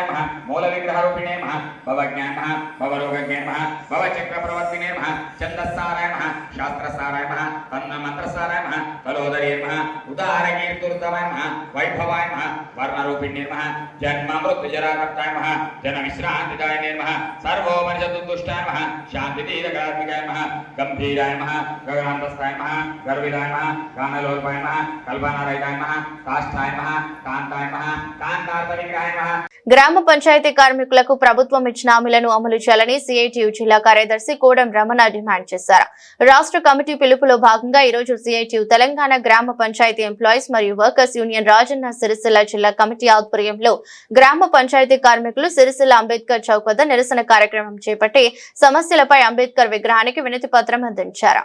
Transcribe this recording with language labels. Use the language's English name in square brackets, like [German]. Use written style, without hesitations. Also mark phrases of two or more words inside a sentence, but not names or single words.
[Sanskrit] नमः मूलविग्रहरूपिणे नमः भवज्ञाय नमः भवरोगज्ञाय नमः भवचक्रप्रवर्तिने नमः छन्दस्साराय नमः शास्त्रसाराय नमः अन्नमन्त्रसाराय नमः कलोदरे नमः उदारकीर्तिर्तमाय नमः वैभवाय नमः वर्णरूपिणे नमः जन्ममृत्युजराकर्ताय नमः जनविश्रान्तिदायिने नमः सर्वोपनिषदुष्टाय नमः शान्तितीरकात्मिकाय नमः गंभीराय नमः गगनान्तस्थाय नमः गर्विदाय नमः कानलोल्पाय नमः कल्पनारहिताय नमः काष्ठाय नमः कान्ताय नमः कान्तार्थविग्रहाय नमः [Telugu] గ్రామ పంచాయతీ కార్మికులకు ప్రభుత్వం ఇచ్చిన హామీలను అమలు చేయాలని సిఐటియు జిల్లా కార్యదర్శి కోడం రమణ డిమాండ్ చేశారు. రాష్ట్ర కమిటీ పిలుపులో భాగంగా ఈ రోజు సిఐటియు తెలంగాణ గ్రామ పంచాయతీ ఎంప్లాయీస్ మరియు వర్కర్స్ యూనియన్ రాజన్న సిరిసిల్ల జిల్లా కమిటీ ఆధ్వర్యంలో గ్రామ పంచాయతీ కార్మికులు సిరిసిల్ల అంబేద్కర్ చౌక్ వద్ద నిరసన కార్యక్రమం చేపట్టి సమస్యలపై అంబేద్కర్ విగ్రహానికి వినతి పత్రం అందించారు.